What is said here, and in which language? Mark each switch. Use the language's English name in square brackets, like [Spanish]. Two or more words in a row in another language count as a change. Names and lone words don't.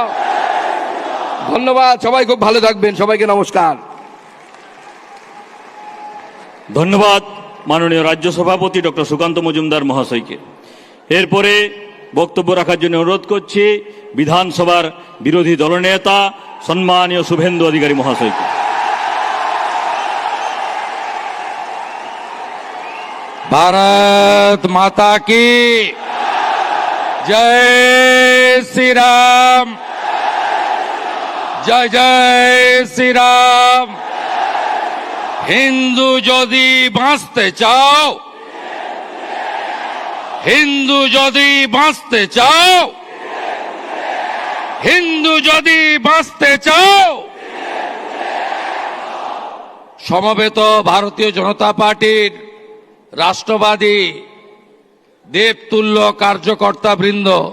[Bangla] ধন্যবাদ, সবাই খুব ভালো থাকবেন, সবাইকে নমস্কার। ধন্যবাদ মাননীয় রাজ্য সভাপতি ডক্টর সুকান্ত মজুমদার মহাশয়কে। এরপরে বক্তব্য রাখার জন্য অনুরোধ করছি বিধানসভার বিরোধী দলনেতা সম্মানীয় শুভেন্দু অধিকারী মহাশয়কে। [Hindi] भारत माता की जय श्री राम, जय जय श्री राम। [Bangla] हिंदू যদি বাঁচতে চাও, হিন্দু যদি বাঁচতে চাও, হিন্দু যদি বাঁচতে চাও, সমবেত ভারতীয় জনতা পার্টির রাষ্ট্রবাদী দেবতুল্য কার্যকর্তা বৃন্দ,